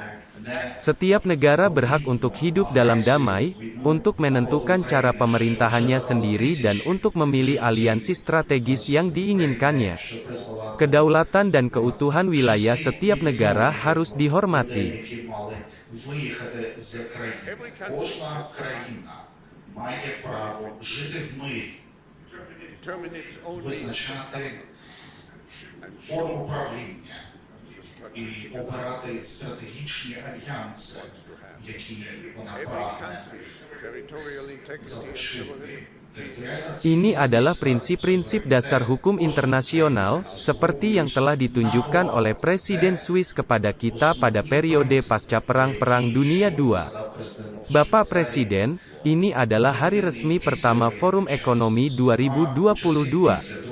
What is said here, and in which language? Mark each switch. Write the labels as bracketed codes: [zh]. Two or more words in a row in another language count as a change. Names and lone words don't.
[id] Setiap negara berhak untuk hidup dalam damai, untuk menentukan cara pemerintahannya sendiri dan untuk memilih aliansi strategis yang diinginkannya. Kedaulatan dan keutuhan wilayah setiap negara harus dihormati. [uk] І обирати стратегічні альянси, які вона прагне залишити. [id] Ini adalah prinsip-prinsip dasar hukum internasional, seperti yang telah ditunjukkan oleh Presiden Swiss kepada kita pada periode pasca Perang Dunia II. Bapak Presiden, ini adalah hari resmi pertama Forum Ekonomi 2022.